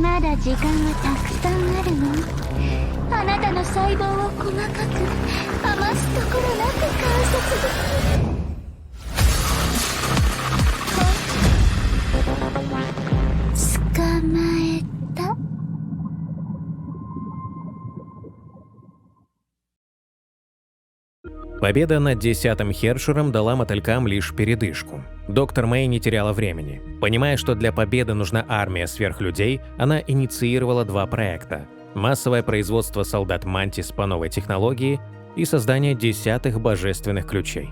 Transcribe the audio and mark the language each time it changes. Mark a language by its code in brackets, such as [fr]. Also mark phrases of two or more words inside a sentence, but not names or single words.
[ja] まだ時間はたくさんあるの。あなたの細胞を細かく余すところなく観察できる。捕まえた。 [ru] Победа над 10-м Хершером дала мотылькам лишь передышку. Доктор Мэй не теряла времени. Понимая, что для победы нужна армия сверхлюдей, она инициировала 2 проекта – массовое производство солдат Мантис по новой технологии и создание 10-х божественных ключей.